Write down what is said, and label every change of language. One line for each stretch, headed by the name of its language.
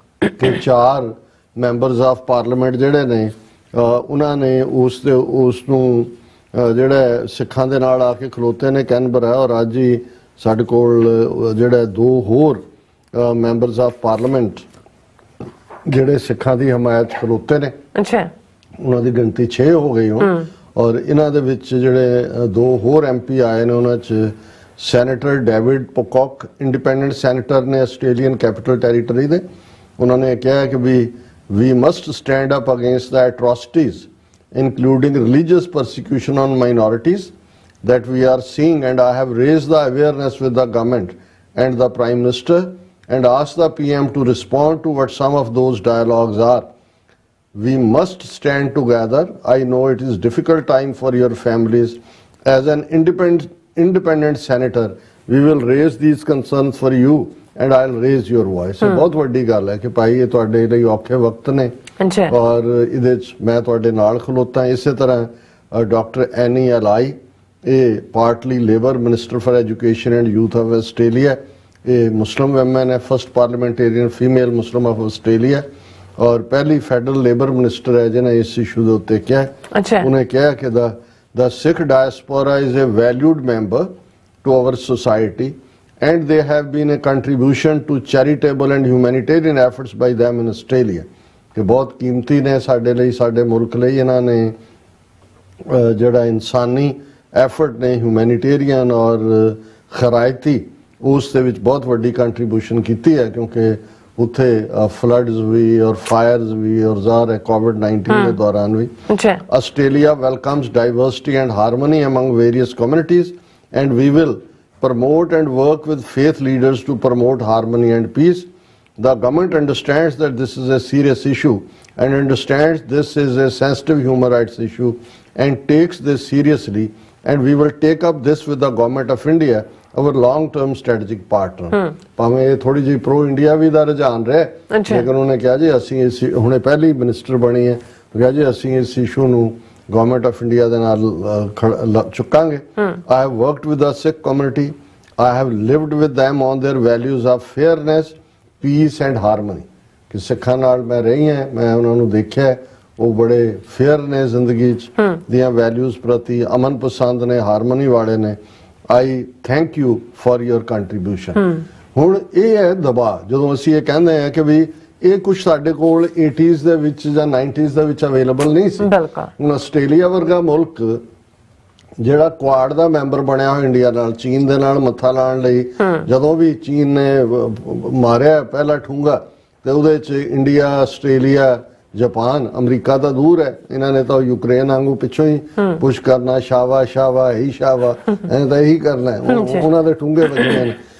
Punjabi: ਕਿ 4 members of parliament ਜਿਹੜੇ ਨੇ ਉਹਨਾਂ ਨੇ ਉਸ ਨੂੰ ਜਿਹੜਾ ਸਿੱਖਾਂ ਦੇ ਨਾਲ ਆ ਕੇ ਖਲੋਤੇ ਨੇ ਕੈਨਬਰਾ, ਔਰ ਅੱਜ ਹੀ ਸਾਡੇ ਕੋਲ ਜਿਹੜਾ 2 ਹੋਰ ਮੈਂਬਰਸ ਆਫ ਪਾਰਲੀਮੈਂਟ ਜਿਹੜੇ ਸਿੱਖਾਂ ਦੀ ਹਮਾਇਤ 'ਚ ਖਲੋਤੇ ਨੇ। ਅੱਛਾ ਉਹਨਾਂ ਦੀ ਗਿਣਤੀ 6 ਹੋ ਗਈ ਹੁਣ, ਔਰ ਇਹਨਾਂ ਦੇ ਵਿੱਚ ਜਿਹੜੇ 2 ਹੋਰ MP ਆਏ ਨੇ ਉਹਨਾਂ 'ਚ ਸੈਨੇਟਰ ਡੇਵਿਡ ਪੋਕੌਕ ਇੰਡੀਪੈਂਡੈਂਟ ਸੈਨੇਟਰ ਨੇ ਆਸਟ੍ਰੇਲੀਅਨ ਕੈਪੀਟਲ ਟੈਰੀਟਰੀ ਦੇ। ਉਹਨਾਂ ਨੇ ਕਿਹਾ ਕਿ
English: we must stand up against the atrocities including religious persecution on minorities that we are seeing, and I have raised the awareness with the government and the Prime Minister and asked the PM to respond to what some of those dialogues are. We must stand together. I know it is difficult time for your families. As an independent senator, we will raise these concerns for you and I'll raise your voice.
Punjabi: बहुत ਵੱਡੀ ਗੱਲ ਹੈ ਕਿ ਭਾਈ ਇਹ ਤੁਹਾਡੇ ਲਈ ਔਖੇ ਵਕਤ ਨੇ, ਔਰ ਇਹਦੇ 'ਚ ਮੈਂ ਤੁਹਾਡੇ ਨਾਲ ਖਲੋਤਾ। ਇਸੇ ਤਰ੍ਹਾਂ ਡਾਕਟਰ ਐਨੀ ਅਲਾਈ, ਇਹ ਪਾਰਟਲੀ labour minister for education and youth of Australia, ਇਹ ਮੁਸਲਿਮ ਵੈਮਨ ਹੈ,
English: first parliamentarian female Muslim of Australia,
Punjabi: ਔਰ ਪਹਿਲੀ ਫੈਡਰਲ ਲੇਬਰ ਮਿਨਿਸਟਰ ਹੈ ਜਿਹਨੇ ਇਸ ਇਸ਼ੂ ਦੇ ਉੱਤੇ ਕਿਹਾ। ਉਹਨੇ ਕਿਹਾ ਕਿ
English: the Sikh diaspora is a valued member to our society and they have been a contribution to charitable and humanitarian efforts by them in Australia.
Punjabi: ਕਿ ਬਹੁਤ ਕੀਮਤੀ ਨੇ ਸਾਡੇ ਲਈ, ਸਾਡੇ ਮੁਲਕ ਲਈ। ਇਹਨਾਂ ਨੇ ਜਿਹੜਾ ਇਨਸਾਨੀ ਐਫਰਟ ਨੇ ਹਿਊਮੈਨਿਟੇਰੀਅਨ ਔਰ ਖਰਾਇਤੀ ਉਸ ਦੇ ਵਿੱਚ ਬਹੁਤ ਵੱਡੀ ਕੰਟਰੀਬਿਊਸ਼ਨ ਕੀਤੀ ਹੈ, ਕਿਉਂਕਿ ਉੱਥੇ ਫਲੱਡਸ ਵੀ ਔਰ ਫਾਇਰਸ ਵੀ ਔਰ ਜ਼ਾਹਰ ਹੈ COVID-19 ਦੇ ਦੌਰਾਨ ਵੀ।
English: Australia welcomes diversity and harmony among various communities and we will promote and work with faith leaders to promote harmony and peace. The government understands that this is a serious issue and understands this is a sensitive human rights issue and takes this seriously, and we will take up this with the government of India, our long-term strategic partner.
Punjabi: ਭਾਵੇਂ ਇਹ ਥੋੜੀ ਜਿਹੀ pro India ਵੀ ਦਾ ਰੁਝਾਨ ਰਿਹਾ, ਲੇਕਿਨ ਉਹਨੇ ਕਿਹਾ ਜੀ ਅਸੀਂ ਇਸ ਹੁਣੇ ਪਹਿਲੀ ਮਿਨਿਸਟਰ ਬਣੀ ਹੈ, ਕਿਹਾ ਜੀ ਅਸੀਂ ਇਸ ਇਸ਼ੂ ਨੂੰ ਗਵਰਨਮੈਂਟ ਆਫ ਇੰਡੀਆ ਦੇ ਨਾਲ ਚੁੱਕਾਂਗੇ।
English: I have worked with the Sikh community. I have lived with them on their values of fairness, peace and harmony.
Punjabi: ਕਿ ਸਿੱਖਾਂ ਨਾਲ ਮੈਂ ਰਹੀ ਹਾਂ, ਮੈਂ ਉਹਨਾਂ ਨੂੰ ਦੇਖਿਆ ਉਹ ਬੜੇ ਫੇਅਰ ਨੇ ਜ਼ਿੰਦਗੀ 'ਚ, ਦੀਆਂ ਵੈਲਿਊਜ਼ ਪ੍ਰਤੀ ਅਮਨ ਪਸੰਦ ਨੇ, ਹਾਰਮਨੀ ਵਾਲੇ ਨੇ।
English: I thank you for your contribution.
Punjabi: ਹੁਣ ਇਹ ਹੈ ਦਬਾਅ, ਜਦੋਂ ਅਸੀਂ ਇਹ ਕਹਿੰਦੇ ਹਾਂ ਕਿ ਵੀ ਇਹ ਕੁਝ ਸਾਡੇ ਕੋਲ 80s ਦੇ ਵਿੱਚ ਜਾਂ 90s ਦੇ ਵਿੱਚ ਅਵੇਲੇਬਲ ਨਹੀਂ ਸੀ। ਹੁਣ ਆਸਟ੍ਰੇਲੀਆ ਵਰਗਾ ਮੁਲਕ ਜਿਹੜਾ ਕੁਆਡ ਦਾ ਮੈਂਬਰ ਬਣਿਆ ਹੋਇਆ ਇੰਡੀਆ ਨਾਲ, ਚੀਨ ਦੇ ਨਾਲ ਮੱਥਾ ਲਾਉਣ ਲਈ, ਜਦੋਂ ਵੀ ਚੀਨ ਨੇ ਮਾਰਿਆ ਪਹਿਲਾ ਠੂੰਗਾ ਤੇ ਉਹਦੇ 'ਚ ਇੰਡੀਆ, ਆਸਟ੍ਰੇਲੀਆ, ਜਾਪਾਨ, ਅਮਰੀਕਾ ਤਾਂ ਦੂਰ ਹੈ, ਇਹਨਾਂ ਨੇ ਤਾਂ ਯੂਕਰੇਨ ਵਾਂਗੂ ਪਿੱਛੋਂ ਹੀ ਪੁਸ਼ ਕਰਨਾ, ਸ਼ਾਵਾ ਸ਼ਾਵਾ ਹੀ ਸ਼ਾਵਾ, ਐਂ ਤਾਂ ਇਹੀ ਕਰਨਾ, ਉਹਨਾਂ ਦੇ ਠੂੰਗੇ ਵੱਜਣੇ ਨੇ।